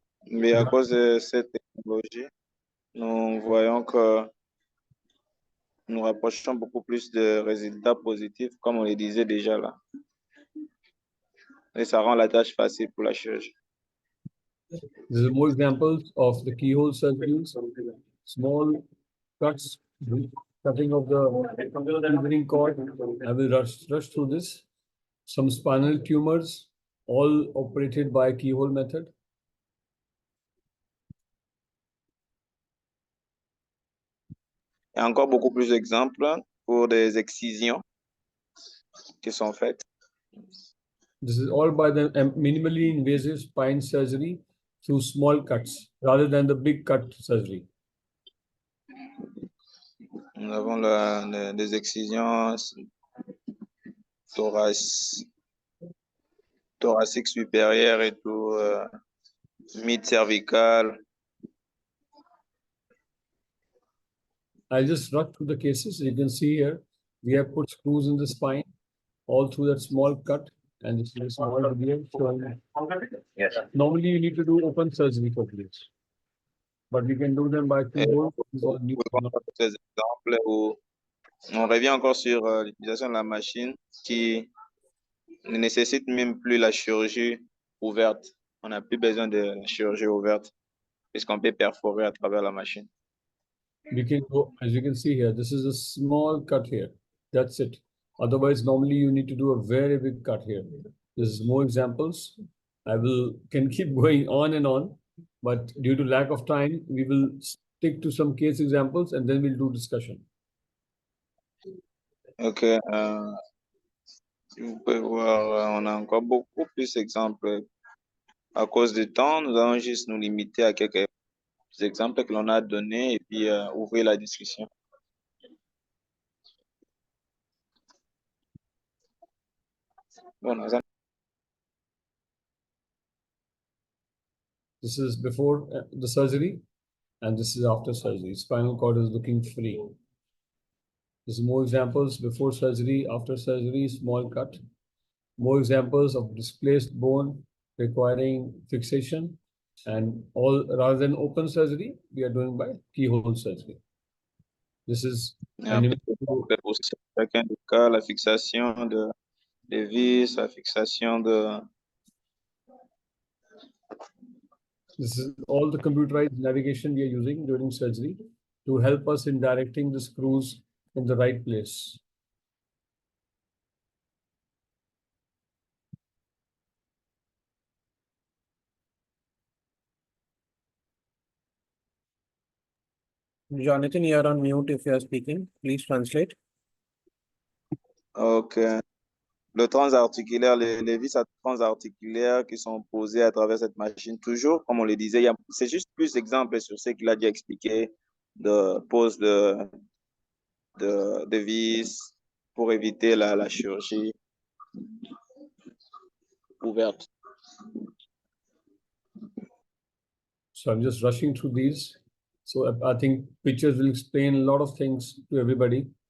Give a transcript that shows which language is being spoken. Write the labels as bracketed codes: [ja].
[fr] Mais à cause de cette technologie, nous voyons que nous rapprochons beaucoup plus de résultats positifs, comme on le disait déjà là. Et ça rend la tâche facile pour la chirurgie. [en] There are more examples of the keyhole surgeries, small cuts, cutting of the uterine cord. I will rush through this. Some spinal tumors, all operated by keyhole method. [fr] Il y a encore beaucoup plus d'exemples pour des excisions qui sont faites. [en] This is all by the minimally invasive spine surgery through small cuts rather than the big cut surgery. [fr] Nous avons des excisions thoraciques supérieures et tout, mid-cervical. [en] I'll just rush through the cases. You can see here, we have put screws in the spine all through that small cut. And this is a small video showing. Yes. Normally, you need to do open surgery for this, but we can do them by keyhole. [fr] Ces exemples où on revient encore sur l'utilisation de la machine qui ne nécessite même plus la chirurgie ouverte. On n'a plus besoin de la chirurgie ouverte puisqu'on peut perforer à travers la machine. [en] We can go, as you can see here, this is a small cut here. That's it. Otherwise, normally you need to do a very big cut here. This is more examples. Can keep going on and on, but due to lack of time, we will stick to some case examples and then we'll do discussion. Ok. [fr] Vous pouvez voir, on a encore beaucoup plus d'exemples. À cause du temps, nous allons juste nous limiter à quelques exemples que l'on a donnés et puis ouvrir la discussion. Bon, [en] This is before the surgery, and this is after surgery. Spinal cord is looking free. There's more examples before surgery, after surgery, small cut. More examples of displaced bone requiring fixation, and all rather than open surgery, we are doing by keyhole surgery. This is [fr] pour chacun des cas, la fixation des vis, la fixation de... [en] This is all the computerized navigation we are using during surgery to help us in directing the screws in the right place. Jonathan, you're on mute if you're speaking. Please translate. Ok. [fr] le transarticulaire, les vis transarticulaires qui sont posées à travers cette machine. Toujours, comme on le disait, c'est juste plus d'exemples sur ce qu'il a déjà expliqué de pose de vis pour éviter la chirurgie ouverte. [en] So I'm just rushing through these. So I think pictures will explain a lot of things to everybody.